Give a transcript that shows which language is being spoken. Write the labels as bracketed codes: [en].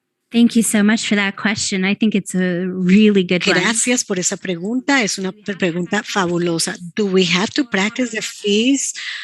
[en] Thank you so much for that question. I think it's a really good one. [es] Gracias por esa pregunta. Es una pregunta fabulosa. [en] Do we have to practice the feast?